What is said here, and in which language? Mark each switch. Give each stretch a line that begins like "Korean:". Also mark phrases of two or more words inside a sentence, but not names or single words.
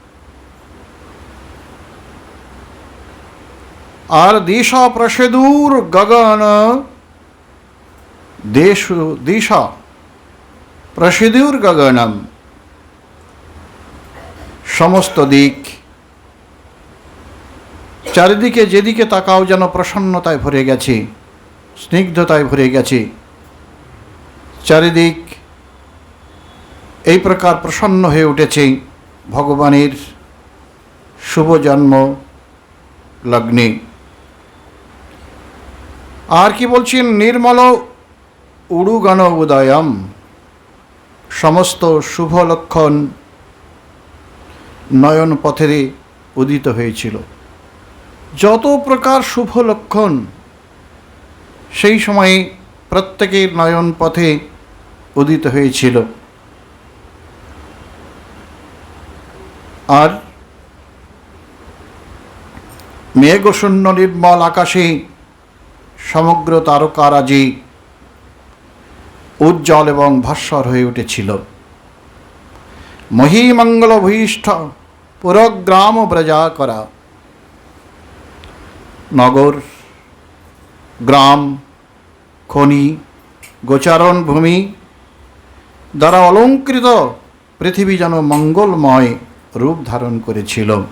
Bangla: और
Sanskrit: दिशा प्रसेदूर गगन दिशा प्रसेदूर गगनम
Bangla: সমস্ত দিক চারিদিকে যেদিকে তাকাও যেন প্রসন্নতায় ভরে গেছে স্নিগ্ধতায় ভরে গেছে। चारिदिक এই প্রকার প্রসন্ন হয়ে উঠেছে ভগবানের শুভ জন্ম লগ্নে। আর কি বলছেন,
Sanskrit: নির্মল উড়ুগণ উদয়ম।
Bangla: সমস্ত শুভ লক্ষণ নয়ন পথে উদিত হয়েছিল। যত প্রকার শুভ লক্ষণ সেই সময়ে প্রত্যেকের নয়ন পথে উদিত হয়েছিল। আর মেঘশূন্য নির্মল আকাশে সমগ্র তারকারাজি উজ্জ্বল এবং ভাস্বর হয়ে উঠেছিল।
Sanskrit: महिमंगल भूयिष्ठ पुरग्राम ब्रजाकरा।
Bangla: নগর গ্রাম খনি গোচারণ ভূমি দ্বারা অলংকৃত পৃথিবী যেন মঙ্গলময় রূপ ধারণ করেছিল।